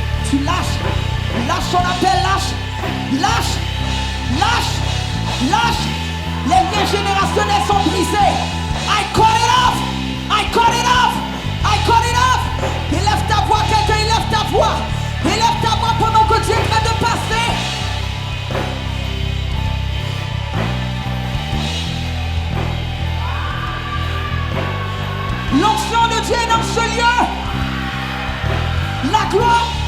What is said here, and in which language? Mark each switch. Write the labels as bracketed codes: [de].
[fr] Tu lâches, lâche son appel, lâche, lâche, lâche, lâche. Les liens générationnels sont brisés. [en] I cut it off, I cut it off, I cut it off. [fr] Élève ta voix, quelqu'un élève ta voix. Élève ta voix pendant que Dieu est en train de passer. L'onction de Dieu est dans ce lieu. La gloire.